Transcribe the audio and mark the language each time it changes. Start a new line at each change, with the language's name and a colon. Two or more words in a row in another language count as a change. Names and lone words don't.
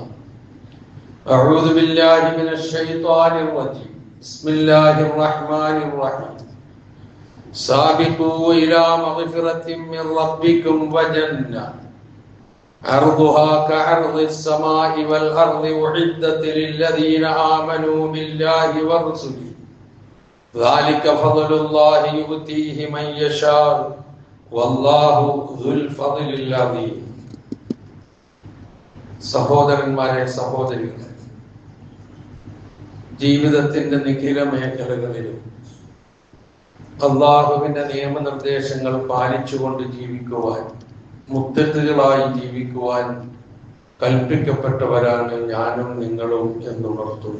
Arabic: أعوذ بالله من الشيطان الرجيم بسم الله الرحمن الرحيم سابقوا إلى مغفرة من ربكم وجنة عرضها كعرض السماء والأرض أعدت للذين آمنوا بالله ورسله ذلك فضل الله يؤتيه من يشاء والله ذو الفضل العظيم
Malayalam: സഹോദരന്മാരെ സഹോദരികളെ ജീവിതത്തിന്റെ നിഖില മേഖലകളിലും അള്ളാഹുവിന്റെ നിയമനിർദ്ദേശങ്ങൾ പാലിച്ചുകൊണ്ട് ജീവിക്കുവാൻ മുത്തഖികളായി ജീവിക്കുവാൻ കൽപ്പിക്കപ്പെട്ടവരാണ് ഞാനും നിങ്ങളും എന്നുണർത്തുന്നു.